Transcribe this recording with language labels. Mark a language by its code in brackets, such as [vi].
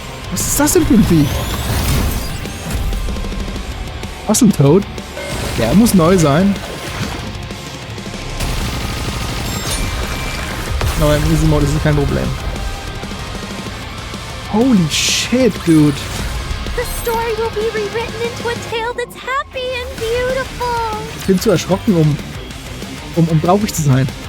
[de] Was ist das denn für ein Vieh? Toad? Der muss neu sein. Aber im Easy Mode ist es kein Problem. [en] Holy shit, dude. The story will be rewritten into a tale that's happy and beautiful. [de] Ich bin zu erschrocken, um traurig zu sein.